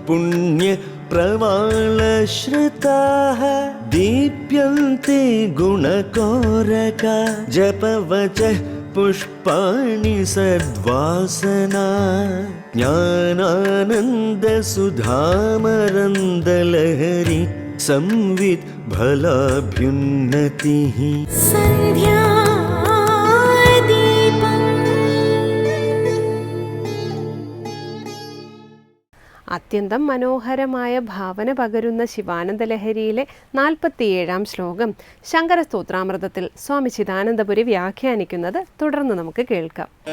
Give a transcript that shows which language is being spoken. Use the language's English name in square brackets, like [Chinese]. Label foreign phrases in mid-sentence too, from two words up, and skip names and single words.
[Sanskrit] पुण्यप्रवालश्रिताः दीप्यन्ते गुणकोरका जपवचः पुष्पाणि सद्वासना ज्ञानानन्दसुधामरन्दलहरि संवित् फलाभ्युन्नतिः. [Malayalam] അത്യന്തം മനോഹരമായ ഭാവന പകരുന്ന ശിവാനന്ദലഹരിയിലെ 47ാം ശ്ലോകം ശങ്കരസ്തോത്രാമൃതത്തിൽ സ്വാമി ചിദാനന്ദപുരി വ്യാഖ്യാനിക്കുന്നത് തുടർന്ന് നമുക്ക് കേൾക്കാം.